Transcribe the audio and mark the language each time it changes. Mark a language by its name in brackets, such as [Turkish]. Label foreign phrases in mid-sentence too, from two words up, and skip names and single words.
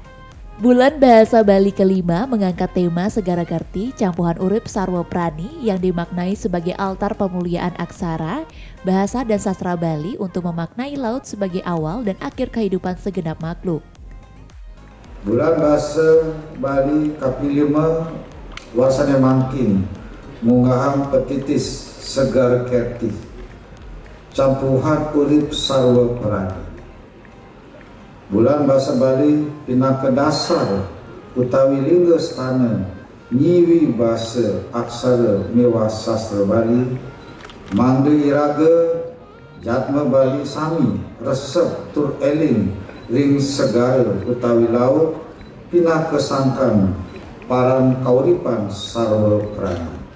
[Indonesian] Bulan Bahasa Bali kelima mengangkat tema Segara Garti Campuhan Urip Sarwa Prani yang dimaknai sebagai altar pemuliaan aksara, bahasa, dan sastra Bali untuk memaknai laut sebagai awal dan akhir kehidupan segenap makhluk. [Balinese] Bulan Bahasa Bali kapilima wasane mangkin mungahang petitis segar kerti campuhan urip sarwa prani. Bulan Bahasa Bali pinaka dasar utawi lingga stana nyiwi bahasa aksara mewah sastra Bali mangde iraga jatma Bali sami resep tur eling ring segara utawi laut pinaka sangkan paran kauripan sarwa prani.